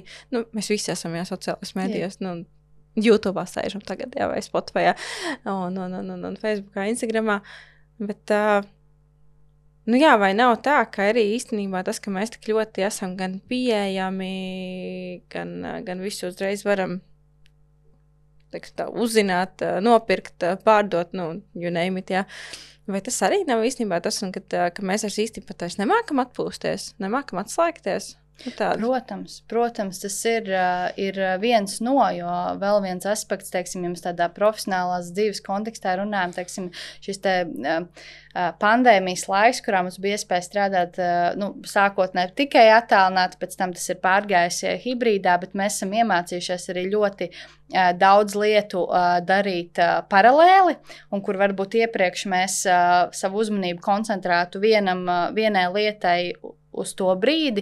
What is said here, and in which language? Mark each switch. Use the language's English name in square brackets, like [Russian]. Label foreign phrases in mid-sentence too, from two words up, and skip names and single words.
[Latvian] Mēs visi esam sociālais mēdījos. YouTube'ā sēžam tagad, vai Spotify'ā, un Facebookā, Instagramā. Bet, vai nav tā, ka arī īstenībā tas, ka mēs tik ļoti esam gan pieejami, gan visu uzreiz varam uzzināt, nopirkt, pārdot, [English] you name it, [Latvian] jā. Vai tas arī nav īstenībā tas, ka mēs vairs īstenībā taču nemākam atpūsties, nemākam atslēgties? Protams, tas ir viens no, jo vēl viens aspekts, teiksim, jums tādā profesionālās dzīves kontekstā runājam, teiksim, šis pandēmijas laiks, kurā mums bija iespēja strādāt, sākotnēji tikai attālināt, pēc tam tas ir pārgājis hibrīdā, bet mēs esam iemācījušies arī ļoti daudz lietu darīt paralēli, un kur varbūt iepriekš mēs savu uzmanību koncentrētu vienai lietai uz to brīdi.